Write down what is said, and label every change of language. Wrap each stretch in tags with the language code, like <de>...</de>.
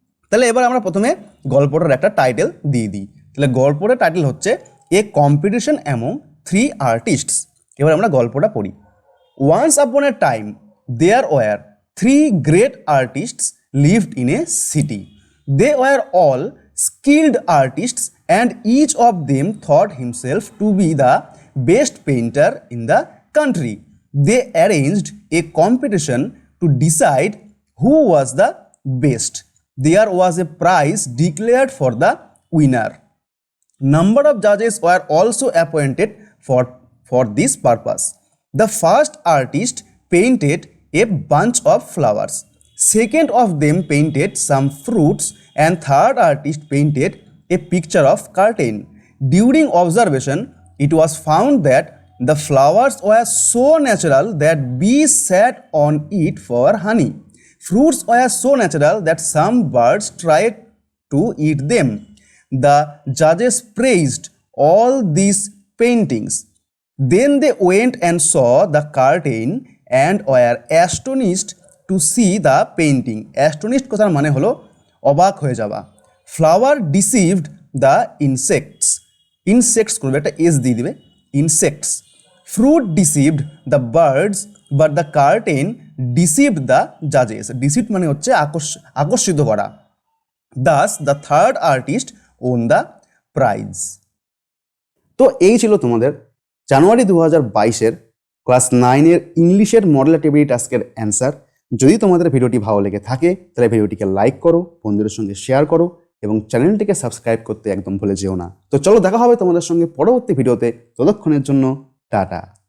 <bn>তাহলে এবার আমরা প্রথমে গল্পটার একটা টাইটেল দিয়ে দিই। তাহলে গল্পটার টাইটেল হচ্ছে</bn> <en>A competition among 3 artists.</en> <bn>এবার আমরা গল্পটা পড়ি।</bn> <en>Once upon a time there were 3 great artists lived in a city. They were all skilled artists and each of them thought himself to be the best painter in the country. They arranged a competition to decide who was the best. There was a prize declared for the winner. Number of judges were also appointed for this purpose. The first artist painted a bunch of flowers. Second of them painted some fruits, and third artist painted a picture of curtain. During observation, it was found that the flowers were so natural that bees sat on it for honey. Fruits were so natural that some birds tried to eat them. The judges praised all these paintings. Then they went and saw the curtain and were astonished to see the painting.</en> <bn>Astonished কথার মানে হলো অবাক হয়ে যাওয়া।</bn> <en>Flower deceived the insects.</en> <bn>Insects করবে, একটা S দিয়ে দিবে, insects.</bn> <en>Fruit deceived the birds, but the curtain deceived the judges.</en> <bn>Deceived মানে হচ্ছে আকর্ষিত করা।</bn> <en>Thus the third artist won the prize.</en> <bn>তো এই ছিল তোমাদের জানুয়ারি 2022-এর ক্লাস 9-এর ইংলিশের মডেল অ্যাক্টিভিটি টাস্কের অ্যান্সার। যদি তোমাদের ভিডিওটি ভালো লেগে থাকে তাহলে ভিডিওটিকে লাইক করো, বন্ধুদের সঙ্গে শেয়ার করো এবং চ্যানেলটিকে সাবস্ক্রাইব করতে একদম ভুলে যেও না। তো চলো দেখা হবে তোমাদের সঙ্গে পরবর্তী ভিডিওতে। ততক্ষণের জন্য টাটা।</bn>